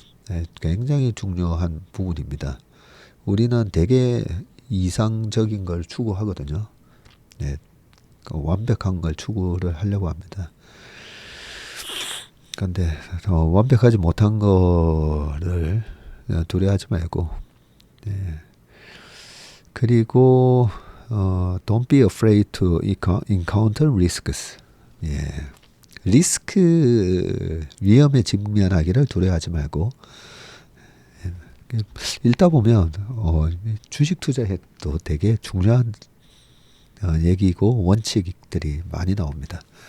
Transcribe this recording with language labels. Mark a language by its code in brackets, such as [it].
[ko] 네, 굉장히 중요한 부분입니다. 우리는 되게 이상적인 걸 추구하거든요. 네, 완벽한 걸 추구를 하려고 합니다. 그런데 완벽하지 못한 거를 두려워하지 말고, 네. 그리고 [en] don't be afraid to encounter risks. [ko] 예. 리스크 위험에 직면하기를 두려워하지 말고 읽다 보면 주식 투자해도 되게 중요한 얘기고 원칙들이 많이 나옵니다.